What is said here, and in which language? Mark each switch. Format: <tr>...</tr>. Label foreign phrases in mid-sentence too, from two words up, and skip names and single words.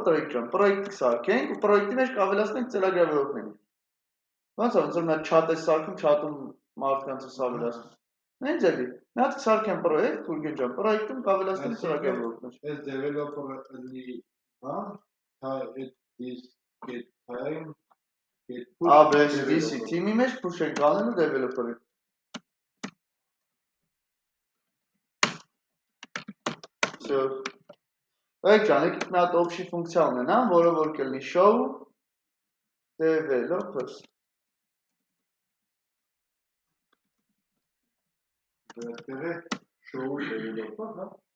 <hy>Տանիկ ջան, պրոյեկտ սարքենք ու պրոյեկտի մեջ կավելացնենք ծրագրավորողներին։ Ոնց է, ոնց որ մի հատ chat է սարքում, chat-ում մարդկանց է ավելացնում։ Նույն ձևի։ Մի հատ սարքեմ պրոյեկտ, Գուրգեն ջան, պրոյեկտում կավելացնենք ծրագրավորողներ։ Այս developer-ը լի, հա,</hy> <en>this get time get</en> <hy>ABS DC թիմի մեջ push ենք անելու developer-ը։ Всё։ Այդ ջան, եկեք մի հատ option ֆունկցիա ունենամ, որը որ կլինի</hy> <en>show developers։</en> <hy>Դեռ</hy> <en>show developer,</en> <hy>հա։</hy>